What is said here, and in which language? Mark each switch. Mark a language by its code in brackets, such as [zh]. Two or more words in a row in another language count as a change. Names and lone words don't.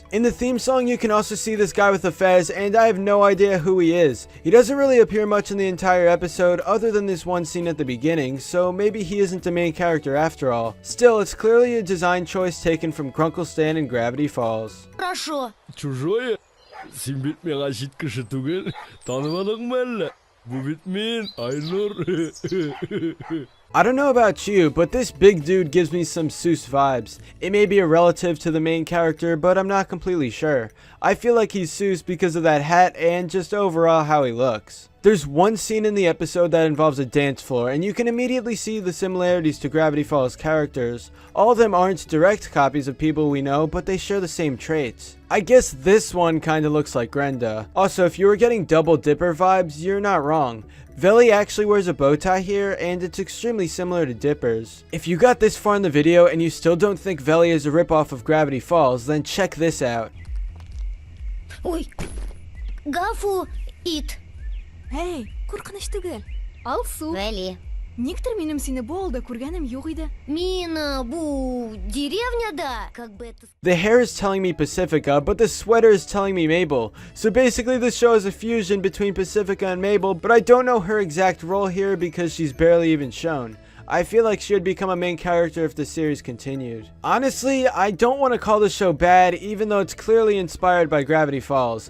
[en] In the theme song you can also see this guy with a fez, and I have no idea who he is. He doesn't really appear much in the entire episode other than this one scene at the beginning, so maybe he isn't the main character after all. Still, it's clearly a design choice taken from Grunkle Stan in Gravity Falls. [ru] Хорошо. Чужое? [tt] Син бит миңа чит кеше түгел. Танымадыңмы әллә? Бу бит мин, Айнур. [en] I don't know about you, but this big dude gives me some Seuss vibes. It may be a relative to the main character, but I'm not completely sure. I feel like he's Seuss because of that hat and just overall how he looks. There's one scene in the episode that involves a dance floor, and you can immediately see the similarities to Gravity Falls characters. All of them aren't direct copies of people we know, but they share the same traits. I guess this one kinda looks like Grenda. Also, if you were getting Double Dipper vibes, you're not wrong. Veli actually wears a bow tie here, and it's extremely similar to Dipper's. If you got this far in the video and you still don't think Veli is a ripoff of Gravity Falls, then check this out. [tt] Ой, гафу ит. Hey, куркыныч түгел. Алсу. Вәли. Никтер минем сине бу авылда күргәнем юк иде. Мин бу деревняда, [ru] как бы это... [en] The hair is telling me Pacifica, but the sweater is telling me Mabel. So basically this show is a fusion between Pacifica and Mabel, but I don't know her exact role here because she's barely even shown. I feel like she would become a main character if the series continued. Honestly, I don't want to call the show bad, even though it's clearly inspired by Gravity Falls.